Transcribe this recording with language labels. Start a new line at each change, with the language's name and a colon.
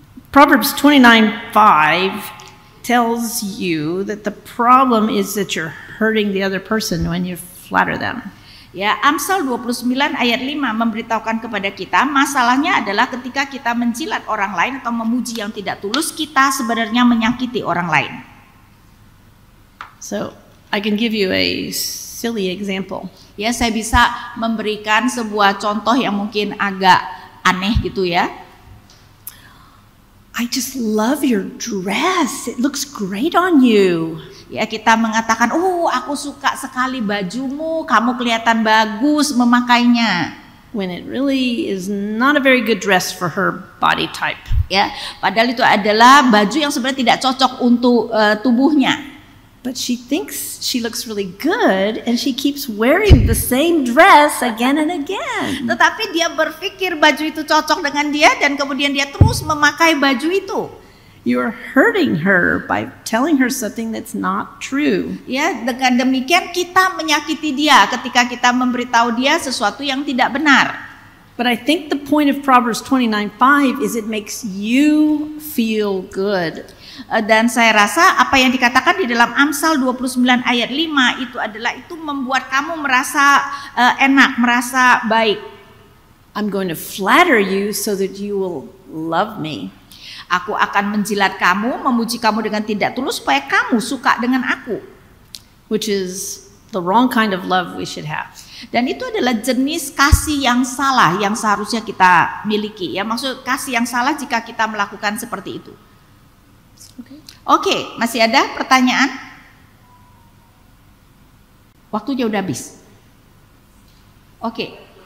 English: Proverbs 29:5 tells you that the problem is that you're hurting the other person when you flatter them.
Indonesian: Ya, Amsal 29 ayat 5 memberitahukan kepada kita, masalahnya adalah ketika kita menjilat orang lain atau memuji yang tidak tulus, kita sebenarnya menyakiti orang lain.
English: So I can give you a silly example.
Indonesian: Ya, saya bisa memberikan sebuah contoh yang mungkin agak aneh gitu ya.
English: I just love your dress. It looks great on you.
Indonesian: Ya, kita mengatakan, aku suka sekali bajumu, kamu kelihatan bagus memakainya.
English: When it really is not a very good dress for her body type.
Indonesian: Ya, padahal itu adalah baju yang sebenarnya tidak cocok untuk tubuhnya.
English: But she thinks she looks really good and she keeps wearing the same dress again and again.
Indonesian: Tetapi dia berpikir baju itu cocok dengan dia dan kemudian dia terus memakai baju itu.
English: You're hurting her by telling her something that's not true.
Indonesian: Ya, dengan demikian kita menyakiti dia ketika kita memberitahu dia sesuatu yang tidak benar.
English: But I think the point of Proverbs 29:5 is it makes you feel good.
Indonesian: Dan saya rasa apa yang dikatakan di dalam Amsal 29 ayat 5 itu adalah itu membuat kamu merasa enak, merasa baik.
English: I'm going to flatter you so that you will love me.
Indonesian: Aku akan menjilat kamu, memuji kamu dengan tidak tulus supaya kamu suka dengan aku.
English: Which is the wrong kind of love we should have.
Indonesian: Dan itu adalah jenis kasih yang salah yang seharusnya kita miliki. Ya, maksud kasih yang salah jika kita melakukan seperti itu. Oke, masih ada pertanyaan? Waktunya udah habis. Oke.